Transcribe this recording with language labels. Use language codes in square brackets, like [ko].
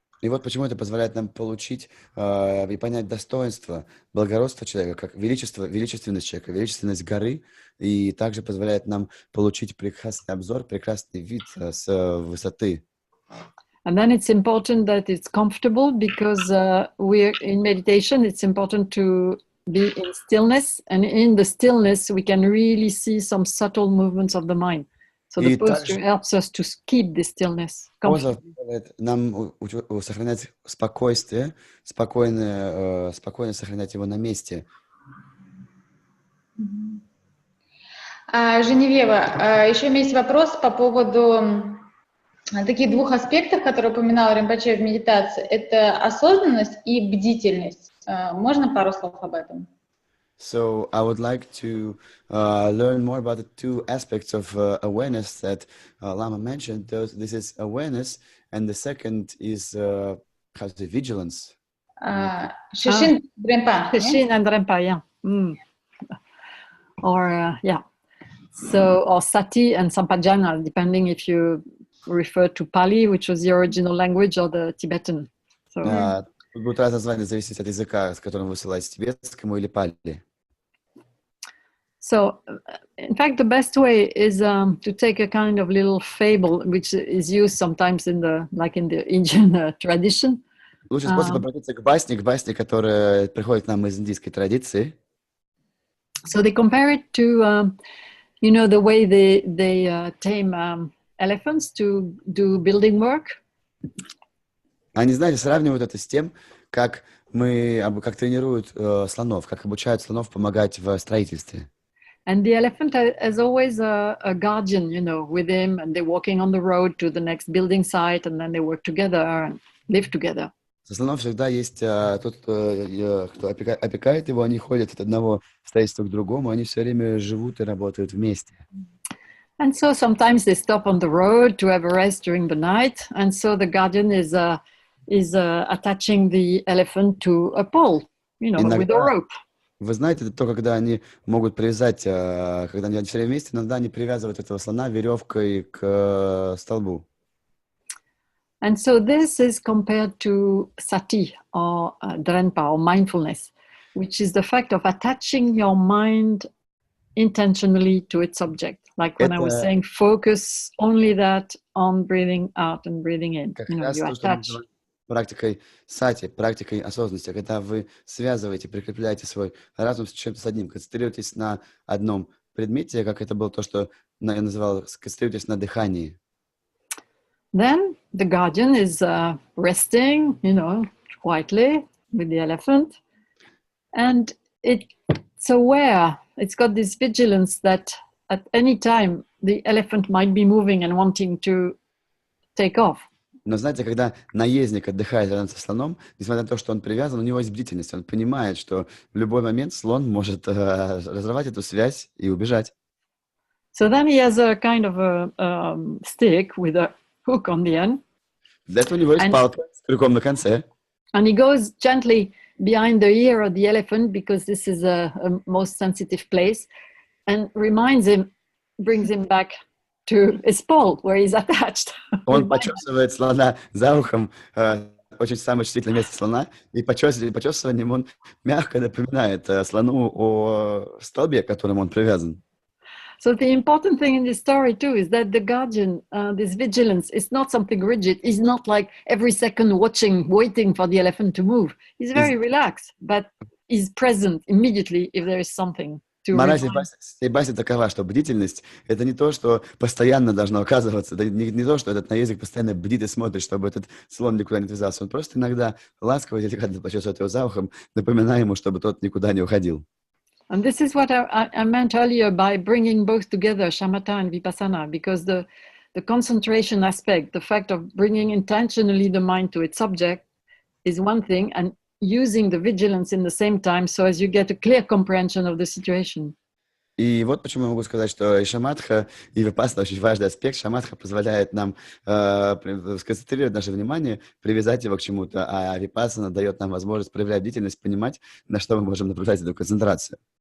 [ru] И вот почему это позволяет нам получить и понять достоинство, благородство человека, как величественность человека, величественность горы, и также позволяет нам получить прекрасный обзор, прекрасный вид с высоты. [en] And then it's important that it's comfortable because we're in meditation. It's important to be in stillness, and in the stillness we can really see some subtle movements of the mind. So the posture helps us to keep the stillness. [ru] Поза позволяет нам сохранять спокойствие, спокойно сохранять его на месте. Женевьева, еще у меня есть вопрос по поводу таких двух аспектов, которые упоминал Ринпоче в медитации. Это осознанность и бдительность. Можно пару слов об этом? [en] So I would like to learn more about the two aspects of awareness that Lama mentioned. This is awareness, and the second is vigilance. [ru] Шишин Дремпа. [en] Шишin and Drenpa, yeah. Or yeah. So, or Sati and Sampajana, depending if you refer to Pali, which was the original language, or the Tibetan. So, [ru] Тут будут разные названия зависеть от языка, с которым вы ссылаетесь, тибетскому или пали. [en] So, in fact, the best way is to take a kind of little fable, which is used sometimes in the Indian tradition. [ru] Лучший способ обратиться к басне, которая приходит к нам из индийской традиции. [en] So they compare it to, the way they tame elephants to do building work. [ru] Они, знаете, сравнивают это с тем, как тренируют слонов, как обучают слонов помогать в строительстве. [en] And the elephant has always a guardian, with him, and they're walking on the road to the next building site, and then they work together and live together. [ru] Со слоном всегда есть тот, кто опекает его, они ходят от одного строительства к другому, они все время живут и работают вместе. [en] And so sometimes they stop on the road to have a rest during the night, and so the guardian is attaching the elephant to a pole, with a rope. [ru] Вы знаете, это то, когда они могут привязать, когда они все время вместе, иногда они привязывают этого слона веревкой к столбу. [en] And so this is compared to sati or drenpa or mindfulness, which is the fact of attaching your mind intentionally to its object. Like when I was saying, focus only that on breathing out and breathing in. [ru] Как [en] You know, [ru] раз [en] you [ru] то, что мы [en] attach. [ru] называем практикой сати, практикой осознанности, когда вы связываете, прикрепляете свой разум с чем-то с одним, концентрируетесь на одном предмете, как это было то, что я называл, концентрируетесь на дыхании. [en] Then the guardian is resting, you know, quietly with the elephant. And it's aware, it's got this vigilance that at any time the elephant might be moving and wanting to take off. [ru] Но знаете, когда наездник отдыхает рядом со слоном, несмотря на то, что он привязан, у него есть бдительность. Он понимает, что в любой момент слон может разорвать эту связь и убежать. [en] So then he has a kind of a stick with a hook on the end. [ru] Для этого у него есть палка с крюком на конце. [en] And he goes gently behind the ear of the elephant because this is a most sensitive place, and reminds him, brings him back to his pole where he's attached. [ru] Он почесывает слона за ухом, очень самое чувствительное место слона, и почесыванием он мягко напоминает слону о столбе, к которому он привязан. [en] So the important thing in this story too is that the guardian, this vigilance, is not something rigid. He's not like every second watching, waiting for the elephant to move. He's very relaxed, but he's present immediately if there is something. [ru] Мораль всей басни такова, что бдительность — это не то, что постоянно должно оказываться, это не то, что этот наездник постоянно бдит и смотрит, чтобы этот слон никуда не отвязался. Он просто иногда ласково, деликатно почесывает его за ухом, напоминая ему, чтобы тот никуда не уходил. [en] And this is what I meant earlier by bringing both together, shamatha and vipassana, because the concentration aspect, the fact of bringing intentionally the mind to its subject is one thing, and using the vigilance in the same time so as you get a clear comprehension of the situation. [ru] И вот почему я могу сказать, что и шаматха, и випассана очень важный аспект. Шаматха позволяет нам сконцентрировать наше внимание, привязать его к чему-то, а випассана дает нам возможность проявлять бдительность, понимать, на что мы можем направлять эту концентрацию.